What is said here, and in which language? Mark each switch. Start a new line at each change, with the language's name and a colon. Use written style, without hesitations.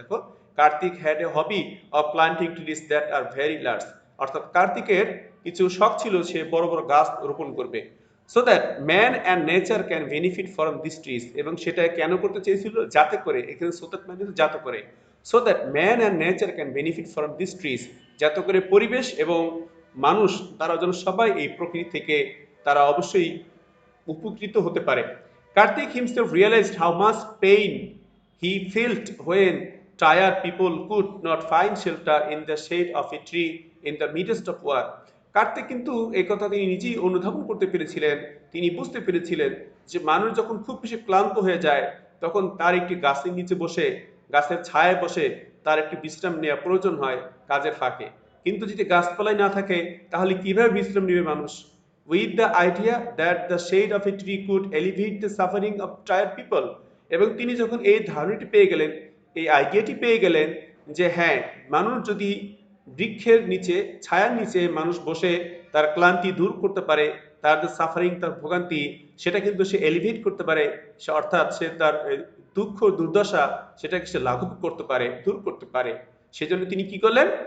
English: দেখো, Kartik had a hobby of planting trees that are very large,
Bangla: অর্থাৎ কার্তিকের কিছু শখ ছিল সে বড় বড় গাছ রোপণ করবে,
English: So that man and nature can benefit from this trees.
Bangla: এবং সেটা কেন করতে চেয়েছিল? যাতে করে, এখানে
English: so that
Bangla: মানে যাতে করে,
English: so that man and nature can benefit from this trees,
Bangla: যাতে করে পরিবেশ এবং মানুষ তারা যেন সবাই এই প্রকৃতি থেকে তারা অবশ্যই উপকৃত হতে পারে।
English: Kartik himself realised how much pain he felt when tired people could not find shelter in the shade of a tree in the midst of war.
Bangla: Kartik কিন্তু এই কথা তিনি নিজেই অনুধাবন করতে পেরেছিলেন, তিনি বুঝতে পেরেছিলেন যে মানুষ যখন খুব বেশি ক্লান্ত হয়ে যায় তখন তার একটি গাছের নিচে বসে, গাছের ছায়ায় বসে তার একটি বিশ্রাম নেওয়া প্রয়োজন হয় কাজের ফাঁকে। কিন্তু যদি গাছপালাই না থাকে তাহলে কিভাবে বিশ্রাম নেবে মানুষ?
English: With the idea that the shade of a tree could alleviate the suffering of tired people.
Bangla: এবং তিনি যখন এই ধারণাটি পেয়ে গেলেন, এই আইডিয়াটি পেয়ে গেলেন যে হ্যাঁ, মানুষ যদি বৃক্ষের নিচে, ছায়ার নিচে মানুষ বসে তার ক্লান্তি দূর করতে পারে, তার যে সাফারিং, তার ভোগান্তি, সেটা কিন্তু সে এলিভেট করতে পারে, সে অর্থাৎ সে তার দুঃখ দুর্দশা সেটাকে সে লাঘব করতে পারে, দূর করতে পারে। সেজন্য তিনি কি করলেন?